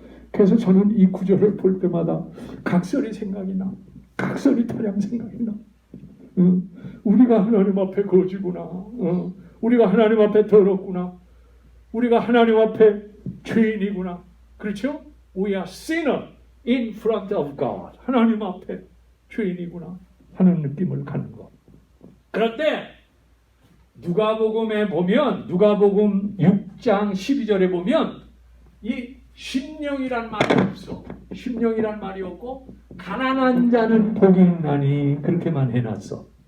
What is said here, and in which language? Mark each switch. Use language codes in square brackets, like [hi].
[ko] 그래서 저는 이 구절을 볼 때마다 각설이 생각이 나. 각설이 타령 생각이 나. 우리가 하나님 앞에 거지구나. 우리가 하나님 앞에 더럽구나. 우리가 하나님 앞에 죄인이구나. 그렇죠? [en] We are sinner in front of God. [ko] 하나님 앞에 죄인이구나 하는 느낌을 갖는 것. 그런데 누가복음에 보면 누가복음 6장 12절에 보면 이 심령이란 말이 없어. 심령이란 말이 없고 가난한 자는 복이 있나니 그렇게만 해놨어.